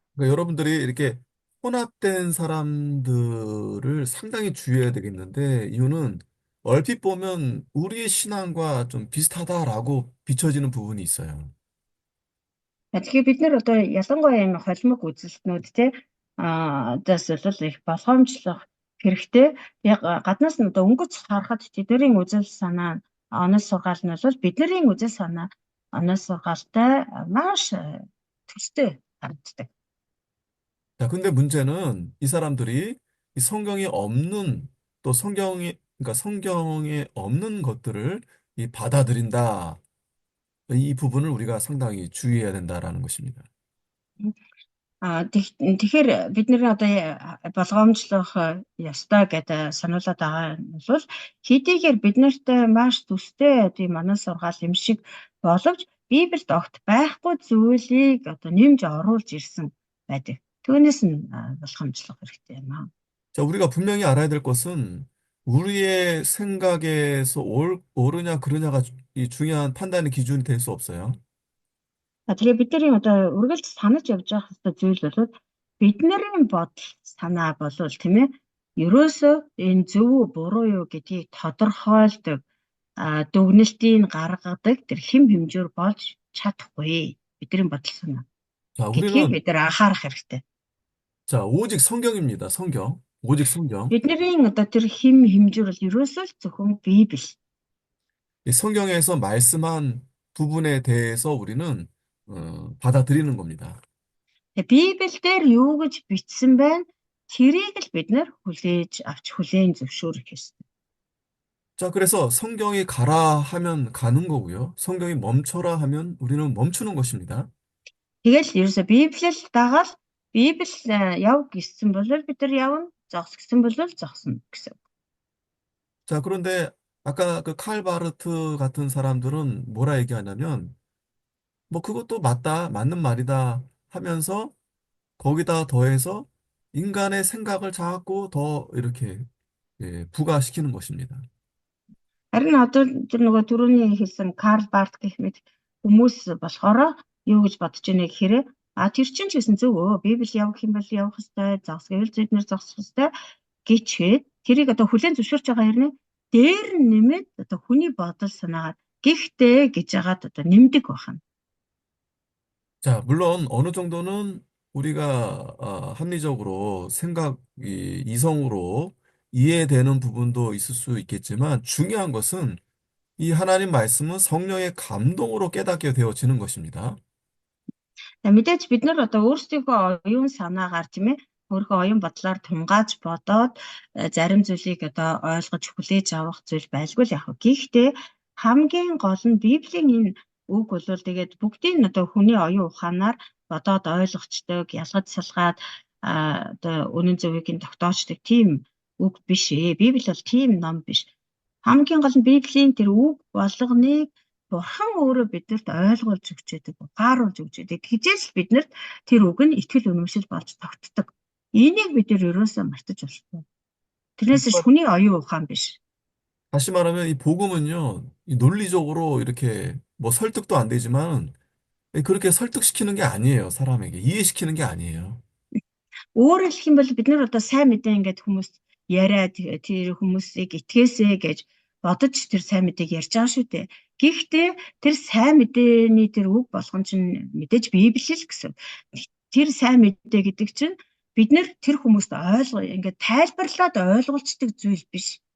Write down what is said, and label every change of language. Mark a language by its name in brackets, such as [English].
[Korean] 그러니까 여러분들이 이렇게 혼합된 사람들을 상당히 주의해야 되겠는데 이유는 얼핏 보면 우리의 신앙과 좀 비슷하다라고 비춰지는 부분이 있어요. [Mongolian] Тэгэхээр бид нэр одоо ялангуяа энэ холимог үзэлтнүүд те дас бол их болгоомжлох хэрэгтэй. Яг гаднаас нь одоо өнгөц харахад тэдний үзэл санаа онол сургаал нь бол бидний үзэл санаа онол сургаалтай маш төстэй харагддаг. [Korean] 자, 근데 문제는 이 사람들이 이 성경에 없는 또 그러니까 성경에 없는 것들을 이 받아들인다. 이 부분을 우리가 상당히 주의해야 된다라는 것입니다. [Mongolian] Тэгэхээр бид нэр одоо болгоомжлох ёстой гэдэг сануулад байгаа нь бол хэдийгээр бид нартай маш төстэй тийм онол сургаал юм шиг боловч Библиэд огт байхгүй зүйлийг одоо нэмж оруулж ирсэн байдаг. Түүнээс нь болгоомжлох хэрэгтэй юм аа. [Korean] 자, 우리가 분명히 알아야 될 것은 우리의 생각에서 옳으냐 그르냐가 이 중요한 판단의 기준이 될 수 없어요. [Mongolian] Тэгээ бидний одоо үргэлж санаж явж байх хэвээр зүйл бол бидний бодол санаа болвол тийм ээ ерөөсөө энэ зөв үү буруу юу гэдгийг тодорхойлдог дүгнэлтийг гаргадаг тэр хэм хэмжээр болж чадахгүй бидний бодол санаа. 자, гэдгийг [Korean] 우리는 [Mongolian] бид нар анхаарах хэрэгтэй. [Korean] 자, 오직 성경입니다. 성경. 오직 성경. [Mongolian] Бидний одоо тэр хэм хэмжээр бол ерөөсөө л зөвхөн Библи. [Korean] 이 성경에서 말씀한 부분에 대해서 우리는 받아들이는 겁니다. [Mongolian] Библиэлд юу гэж бичсэн байна? тэрийг л бид нар хүлээж авч хүлээн зөвшөөрөх ёстой. [Korean] 자, 그래서 성경이 가라 하면 가는 거고요. 성경이 멈춰라 하면 우리는 멈추는 것입니다. [Mongolian] Тэгэл ерөөсө Библиэл дагаад Библи яв гэсэн бол бид нар явна, зогс гэсэн бол зогсно гэсэн. [Korean] 자, 그런데 아까 그 칼바르트 같은 사람들은 뭐라 얘기하냐면 뭐 그것도 맞다, 맞는 말이다 하면서 거기다 더해서 인간의 생각을 자꾸 더 이렇게 부가시키는 것입니다. [Mongolian] Харин одоо тэр нөгөө түрүүний хэлсэн Карл Барт гэх мэт хүмүүс болохоор юу гэж бодож байна гэхээр тэр чинь ч гэсэн зөв өө Библи явах юм бол явах ёстой, зогс гэвэл бид нэр зогсох ёстой гэчээд тэрийг одоо хүлээн зөвшөөрч байгаа хэрнээ дээр нь нэмээд одоо хүний бодол санаагаар гихтээ гэж яагаад одоо нэмдэг байна. [Korean] 자, 물론 어느 정도는 우리가 합리적으로 생각이 이성으로 이해되는 부분도 있을 수 있겠지만 중요한 것은 이 하나님 말씀은 성령의 감동으로 깨닫게 되어지는 것입니다. [Mongolian] Мэдээж бид нар одоо өөрсдийнхөө оюун санаагаар тийм ээ өөрийнхөө оюун бодлоор тунгааж бодоод зарим зүйлийг одоо ойлгож хүлээж авах зүйл байлгүй л яг. Гэхдээ хамгийн гол нь Библийн энэ үг бол тэгээд бүгдийг нь одоо хүний оюун ухаанаар бодоод ойлгочдөг, ялгаж салгаад одоо үнэн зөвийг нь тогтоочдөг тийм үг биш ээ. Библи бол тийм ном биш. Хамгийн гол нь Библийн тэр үг болгоныг Бурхан өөрөө биднэрт ойлгуулж өгч байдаг, гааруулж өгч байдаг. Тэгжээс л биднэрт тэр үг нь итгэл үнэмшил болж тогтдог. Энийг бид нэр ерөөсөө мартаж болохгүй. Тэрнээс ч хүний оюун ухаан биш. [Korean] 다시 말하면 이 복음은요, 이 논리적으로 이렇게 뭐 설득도 안 되지만 그렇게 설득시키는 게 아니에요, 사람에게. 이해시키는 게 아니에요. [Mongolian] Өөрөөр хэлэх юм бол бид нар одоо сайн мэдээ ингээд хүмүүс яриад тэр хүмүүсийг итгээсэй гэж бодож тэр сайн мэдээг ярьж байгаа шүү дээ. Гэхдээ тэр сайн мэдээний тэр үг болгон чинь мэдээж Библи л гэсэн. Тэр сайн мэдээ гэдэг чинь бид нэр тэр хүмүүст ингээд тайлбарлаад ойлгуулцдаг зүйл биш.